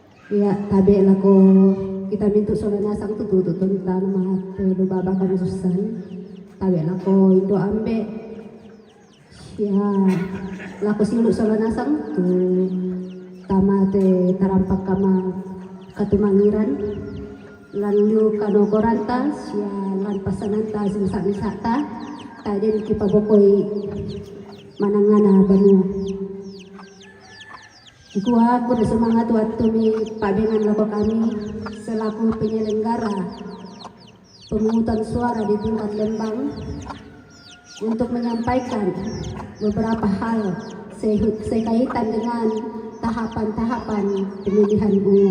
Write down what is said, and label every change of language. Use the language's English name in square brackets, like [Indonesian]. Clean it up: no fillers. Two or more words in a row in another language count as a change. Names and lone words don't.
[Toraja-Sa'dan] Ya, tabe lako kita mintu solana sang tutu tentang mat do baba kami susan. Tabe lako indo ambe. Ya, lako silu solana sang tu tamate tarampak kama katumangiran lan liu kano korantas ya lan pasananta simsa-misata taden kipabokoi manangana banua. [Indonesian] Gua bersemangat waktu [Toraja-Sa'dan] mi pabengan loko [Indonesian] kami selaku penyelenggara pemungutan suara di tingkat Lembang untuk menyampaikan beberapa hal sekaitan dengan tahapan-tahapan pemilihan umum.